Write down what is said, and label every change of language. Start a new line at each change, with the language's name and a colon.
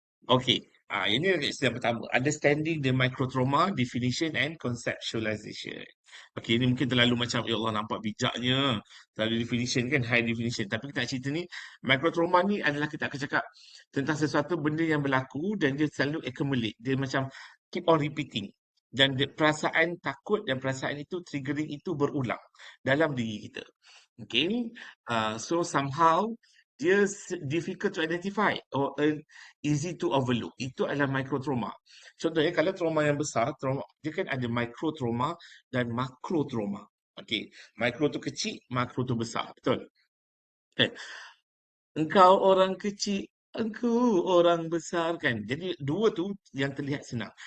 English: Okay,
Malay: ini istilah pertama.
English: Understanding the microtrauma, definition and conceptualization.
Malay: Okay, ini mungkin terlalu macam, ya Allah nampak bijaknya. Terlalu definition kan, high definition. Tapi kita nak cerita ni, microtrauma ni adalah kita akan cakap tentang sesuatu benda yang berlaku dan dia selalu accumulate. Dia macam
English: keep on repeating.
Malay: Dan perasaan takut dan perasaan itu, triggering itu berulang dalam diri kita.
English: Okay, so somehow dia difficult to identify or easy to overlook.
Malay: Itu adalah microtrauma. Contohnya kalau trauma yang besar, trauma dia kan ada microtrauma dan makrotrauma. Okey, micro tu kecil, makro tu besar. Betul? Okay. Engkau orang kecil, aku orang besar kan. Jadi dua tu yang terlihat senang.